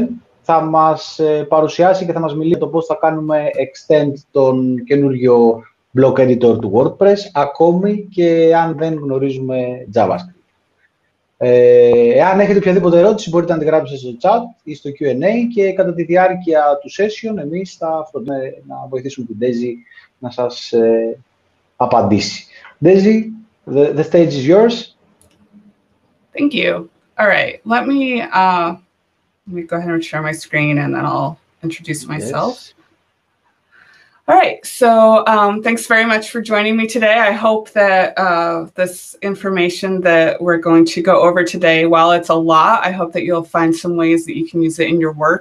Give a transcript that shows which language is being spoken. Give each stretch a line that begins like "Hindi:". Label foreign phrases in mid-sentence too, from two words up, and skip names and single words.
Greek: Θα μας παρουσιάσει και θα μας μιλήσει το πώς θα κάνουμε extend τον καινούριο
English: block editor
Greek: του WordPress, ακόμη και αν δεν γνωρίζουμε JavaScript. Εάν έχετε οποιαδήποτε ερώτηση μπορείτε να τη γράψετε στο chat ή στο Q&A και κατά τη διάρκεια του session εμείς θα φροντίσουμε να βοηθήσουμε την Daisy να σας απαντήσει.
English: Daisy, the stage is yours. Thank you. All right, let me go ahead and share my screen and then I'll introduce myself. Yes. All right, so thanks very much for joining me today. I hope that this information that we're going to go over today, while it's a lot, I hope that you'll find some ways that you can use it in your work.